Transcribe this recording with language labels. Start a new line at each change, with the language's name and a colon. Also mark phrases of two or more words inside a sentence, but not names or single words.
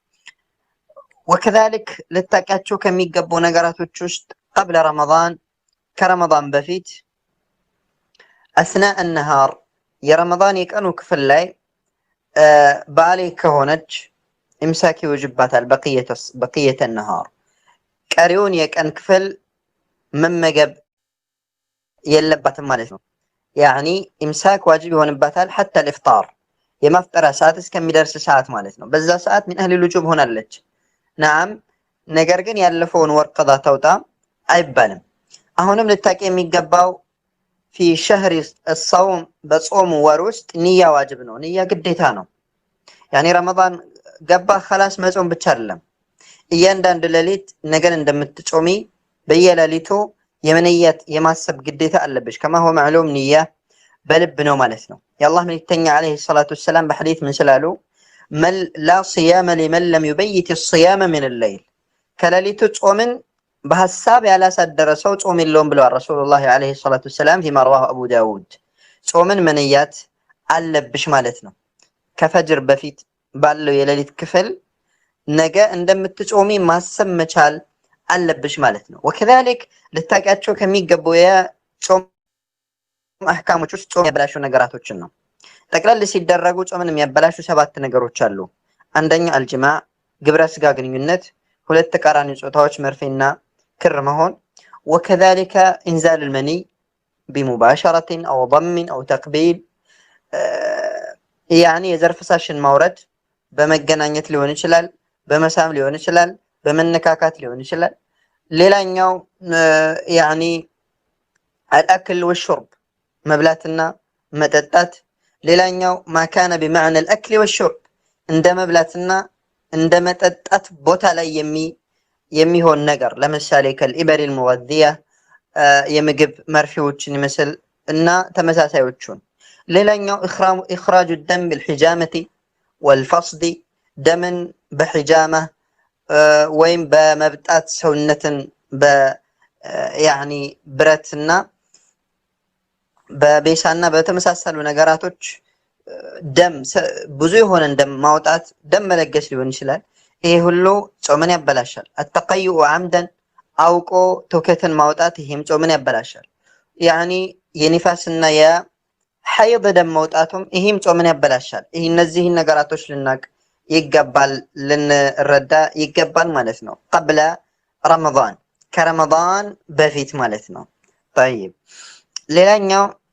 Amharic: وكذلك ልታውቂያቸው ከሚገቡ ነገራቶች ውስጥ
Arabic: قبل رمضان
Amharic: ከረመዳን በፊት
Arabic: أثناء النهار
Amharic: የረመዳን የቀኑ ክፍል ላይ ባሊግ ከሆነች ኢምሳክ ይወጅባታል።
Arabic: بقية النهار
Amharic: ቀሪውን የቀን ክፍል መመገብ የለባትም ማለት ነው። ያኒ
Arabic: إمساك واجب
Amharic: ይሆንባታል
Arabic: حتى الافطار
Amharic: የማፍጠሪያ ሰዓት እስከሚደርስ ሰዓት ማለት ነው። በዛ ሰዓት ምን አህሊ ልጁብ ሆናለች። ናም ነገር ግን ያለፈውን ወር ቀዳ ተውጣ አይባልም። አሁንም ልታውቂ የሚገባው
Arabic: في شهر الصوم
Amharic: በጾም ወር ውስጥ
Arabic: نية واجب
Amharic: ነው። ንያ ግዴታ ነው። ያኒ ረመዳን ገባ خلاص መጾም ብቻ አይደለም። እያንዳንዱ ሌሊት ነገን እንደምትጾሚ በየሌሊቱ የመንያት የማሰብ ግዴታ አለብሽ።
Arabic: كما هو معلوم
Amharic: ንያ በልብ ነው ማለት ነው። የአላህ መልእክተኛ
Arabic: عليه الصلاة والسلام
Amharic: በሐዲስ ምን ስላሉ لا
Arabic: صيام لمن لم يبيت الصيام من الليل
Amharic: ከሌሊቱ ጾምን በሐሳብ ያላሳደረ ሰው ጾም የለውም ብለዋል ረሱላህ
Arabic: عليه الصلاة والسلام فيما رواه أبو داود።
Amharic: ጾምን መንያት አለብሽ ማለት ነው። ከፈጅር በፊት ባለው የሌሊት ክፍል ነገ እንደምትጾሚ ማሰብ መቻል አለብሽ ማለት ነው። وكذلك ልታውቂያቸው ከሚገቡ የጾም አህካሞች ውስጥ ጾም ያበላሹ ነገራቶችን ነው። ጠቅለል ሲደረጉ ጾምን የሚያበላሹ 7 ነገሮች አሉ። አንደኛ አልጅማዕ ግብረ ስጋ ግንኙነት፣ ሁለት ተቃራኒ ጾታዎች መርፌና ክር መሆን፣
Arabic: وكذلك انزال المني بمباشرة او ضم او تقبيل
Amharic: يعني የዘር ፍሳሽን ማውረድ በመገናኘት ሊሆን ይችላል፣ በመሳም ሊሆን ይችላል፣ በመነካካት ሊሆን ይችላል። ሌላኛው
Arabic: يعني الاكل والشرب
Amharic: መብላትና መጠጣት። ሌላኛው
Arabic: ما كان بمعنى الاكل والشرب
Amharic: እንደ መብላትና እንደ መጠጣት ቦታ ላይ የሚሆን ነገር ለምሳሌ
Arabic: كالإبر المغذية
Amharic: የምግብ መርፌዎችን ይመስል እና ተመሳሳዮቹን። ሌላኛው
Arabic: اخراج الدم بالحجامة والفصد
Amharic: ደምን በሒጃማ ወይም በመብጣት ሰውነትን يعني ብረትና በቤሳና በተመሳሰሉ ነገራቶች ደም ብዙ የሆነ ደም ማውጣት ደም መለገስ ሊሆን ይችላል። ይሄ ሁሉ ጾምን ያበላሻል።
Arabic: التقيؤ عمدا
Amharic: አውቆ ትውከትን ማውጣት ይህም ጾምን ያበላሻል። ያኒ የኒፋስና የሐይድ ደም መውጣቱም ይህም ጾምን ያበላሻል። ይህ እነዚህን ነገራቶች ልናቅ ይገባል፣ ልንረዳ ይገባል ማለት ነው።
Arabic: قبل رمضان
Amharic: ከረመዳን በፊት ማለት ነው። ጠይብ ሌላኛው